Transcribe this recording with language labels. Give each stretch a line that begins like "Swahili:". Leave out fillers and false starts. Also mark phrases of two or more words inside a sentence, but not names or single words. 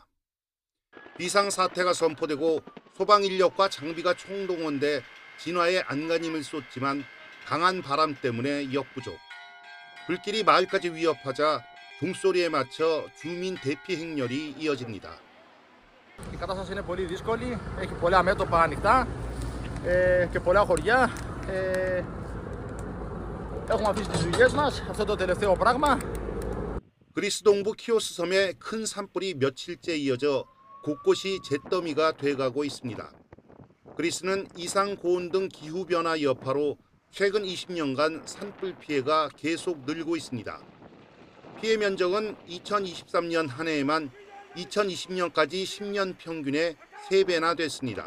Korean: 비상사태가 선포되고 소방 인력과 장비가 총동원돼 진화에 안간힘을 쏟지만 강한 바람 때문에 역부족. 불길이 마을까지 위협하자 종소리에 맞춰 주민 대피 행렬이 이어집니다.
Greek: Η κατάσταση είναι πολύ δύσκολη, έχει πολλά μέτωπα ανοιχτά και πολλά χωριά. Έχουμε αφήσει τις δουλειές μας, αυτό το τελευταίο πράγμα.
Korean: 그리스 동부 키오스 섬에 큰 산불이 며칠째 이어져 곳곳이 잿더미가 돼가고 있습니다. 그리스는 이상 고온 등 기후 변화 여파로 최근 20년간 산불 피해가 계속 늘고 있습니다. 피해 면적은 2023년 한 해에만 2020년까지 10년 평균의 3배나 됐습니다.